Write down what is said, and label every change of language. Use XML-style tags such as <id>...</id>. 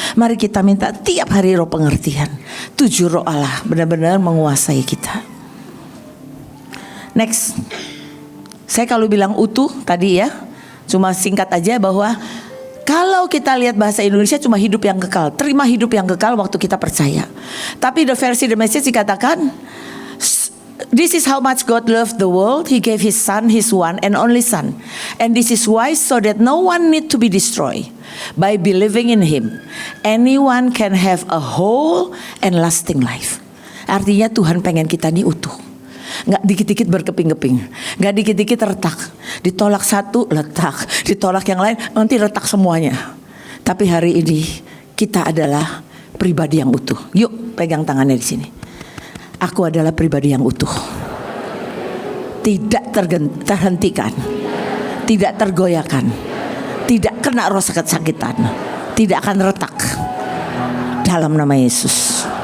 <id>Mari kita minta tiap hari roh pengertian. 7 roh Allah benar-benar menguasai kita. Next. Saya kalau bilang utuh tadi ya, cuma singkat aja bahwa kalau kita lihat bahasa Indonesia cuma hidup yang kekal. Terima hidup yang kekal waktu kita percaya. Tapi the versi The Message dikatakan,</id> <en>this is how much God loved the world. He gave His Son, His one and only Son. And this is why, so that no one need to be destroyed. By believing in Him, anyone can have a whole and lasting life.</en> <id>Artinya Tuhan pengen kita ini utuh. Gak dikit-dikit berkeping-keping, gak dikit-dikit retak. Ditolak satu, letak. Ditolak yang lain, nanti retak semuanya. Tapi hari ini kita adalah pribadi yang utuh. Yuk pegang tangannya di sini. Aku adalah pribadi yang utuh, tidak terhentikan, tidak tergoyahkan, tidak kena rasa kesakitan, tidak akan retak dalam nama Yesus.</id>